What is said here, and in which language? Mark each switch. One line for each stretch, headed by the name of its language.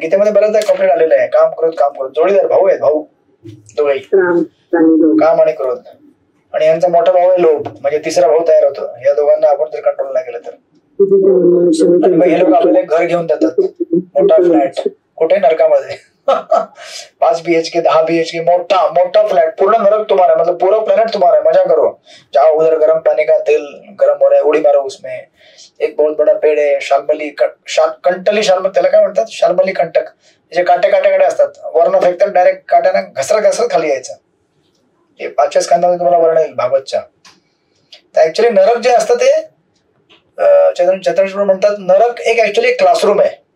Marathi: गीतेमध्ये बऱ्याचदा कम्प्लीट आलेलं आहे. काम क्रोध जोडीदार भाऊ आहेत, भाऊ दोघेही, काम आणि क्रोध. आणि यांचा मोठा भाऊ आहे लोभ, म्हणजे तिसरा भाऊ तयार होतो. या दोघांना आपण जर कंट्रोल नाही केलं तर. हे लोक आपल्याला घर घेऊन देतात, मोठा फ्लॅट, कुठे? नरकामध्ये.
Hindi: 5 BHK 10 BHK मोटा फ्लैट, पूर्ण नरक तुम्हारा, मतलब पूरा प्लेनेट तुम्हारा है, मजा करो, जाओ उधर गर्म पानी का तेल गर्म हो रहा है, उड़ी मारो उसमें. एक बहुत बड़ा पेड़ है, शाल्मली कंटली,
Marathi: त्याला काय म्हणतात? शाल्मली कंटक, जे काटे असतात, वरनं फेकतात डायरेक्ट, काट्यानं घसरत खाली यायचं. हे 5व्या स्कंदामध्ये तुम्हाला वर्णन येईल भागवतच्या. तर ऍक्च्युली नरक जे असतं ते चैतन्य म्हणतात नरक एक ऍक्च्युली क्लासरूम आहे.